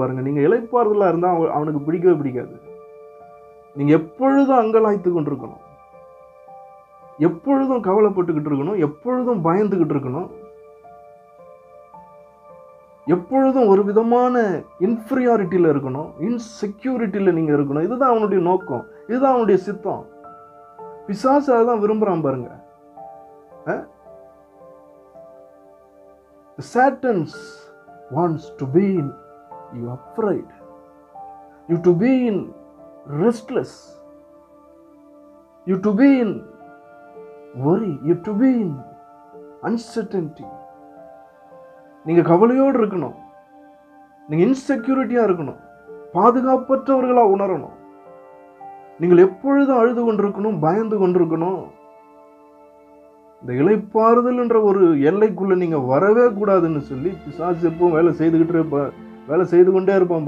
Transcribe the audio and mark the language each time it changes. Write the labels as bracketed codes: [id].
[ta] பாருங்க, நீங்க இளைப்பாறுதலா இருந்தா அவனுக்கு பிடிக்கவே பிடிக்காது. நீங்க எப்பொழுதும் அங்கலாய்த்து கொண்டிருக்கணும், எப்பொழுதும் கவலைப்பட்டுக்கிட்டு இருக்கணும், எப்பொழுதும் பயந்துகிட்டு இருக்கணும், எப்பொழுதும் ஒரு விதமான இன்ஃபீரியாரிட்டியில இருக்கணும், இன்செக்யூரிட்டியில நீங்க இருக்கணும். இதுதான் அவனுடைய நோக்கம், இதுதான் அவனுடைய சித்தம். பிசாசு அதான் விரும்புறான். பாருங்க, [en] Satan wants to be in you afraid, you to be in restless, you to be in worry, you to be in uncertainty. [ta] நீங்க கவலையோடு இருக்கணும், நீங்க இன்செக்யூரிட்டியா இருக்கணும், பாதுகாப்பற்றவர்களா உணரணும், நீங்கள் எப்பொழுதும் அழுது கொண்டிருக்கணும், பயந்து கொண்டிருக்கணும். இந்த இளைப்பாறுதல் என்ற ஒரு எல்லைக்குள்ள நீங்க வரவே கூடாதுன்னு சொல்லி பிசாசு எப்பவும் வேலை செய்து கொண்டே இருப்பான்.